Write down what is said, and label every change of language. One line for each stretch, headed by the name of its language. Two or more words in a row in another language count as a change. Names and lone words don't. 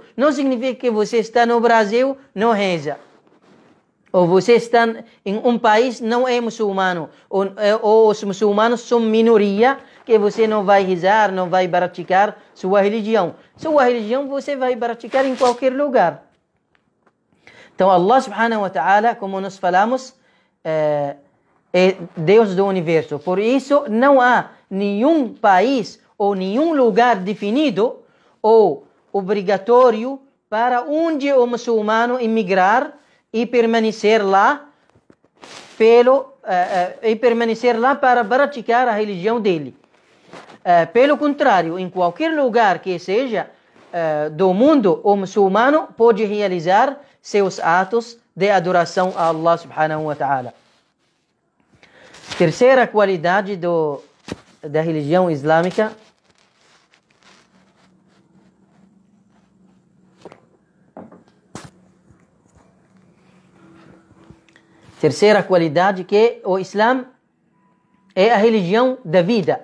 Portuguese: Não significa que você está no Brasil, não reza. Ou você está em um país, não é muçulmano. Ou os muçulmanos são minoria, que você não vai rezar, não vai praticar sua religião. Sua religião você vai praticar em qualquer lugar. Então,
Arabic: الله سبحانه وتعالى,
Portuguese: como nós falamos, é Deus do universo. Por isso, não há nenhum país ou nenhum lugar definido ou obrigatório para onde o muçulmano emigrar e permanecer lá para praticar a religião dele. Pelo contrário, em qualquer lugar que seja do mundo, o muçulmano pode realizar seus atos de adoração a
Arabic: الله سبحانه وتعالى.
Portuguese: Terceira qualidade da religião islâmica que o Islã é a religião da vida.